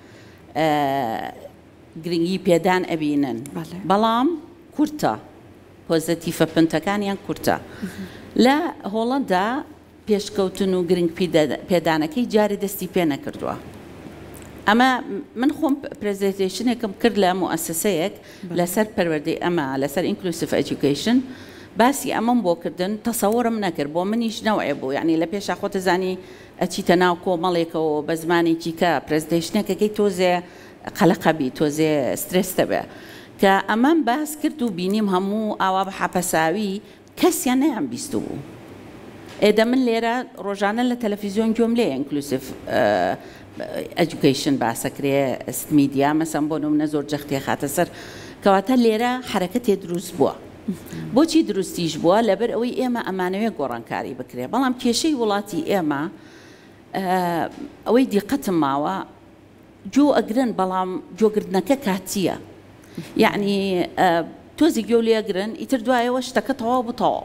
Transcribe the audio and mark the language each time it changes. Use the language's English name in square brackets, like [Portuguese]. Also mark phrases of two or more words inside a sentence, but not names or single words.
[Central Kurdish] گرنگی پێدان ئەبینن بەڵام کورتە پۆزتیفە پنتەکانیان کورتە لە هۆڵەندا پێشکەوتن و گرنگ پێدانەکەی جارێ دەستی پێ نەکردووە ئەمە من خۆم پرزنتیشنێکم کرد لە مؤسسەیەک لەسەر پەروەردەی ئەمە لەسەر [English] inclusive education [Central Kurdish] باسی ئەمەم بۆ کردن تەسەوڕم نەکرد بۆ منیش نەوەیە بوو یعنی لە پێشا خۆتە زانی ئەچیتە ناو کۆمەڵێکەوە بە زمانێکی کە پرزنتیشنێکەکەی تۆزێ قەلەقەبی تۆزێ سترێستە بێ کە ئەمەم باس کرد و بینیم هەموو ئاوا بە حەپەساوی کەسیان نەیان بیست بوو ئێدە من لێرە ڕۆژانە لە تەلەڤیزیۆن گوێم لێ inclusive education باسەکرێ میدیا مەسەن بۆ نمونە زۆر جەختێ خاتە سەر کەواتە لێرە حرەکەتێ دروست بووە بۆچی دروستیش بووە لەبەر ئەوەی ئێمە ئەمانەوێ گۆڕانکاری بکرێ بەڵام کێشەی وڵاتی ئێمە ئەوەی دیقەتم ماوە جۆ ئەگرن بەڵام جۆگرتنەکە کاتیە یعنی تۆزی گوێ لێگرن ئیتر دوایەوە شتەکە تەواو بتەواو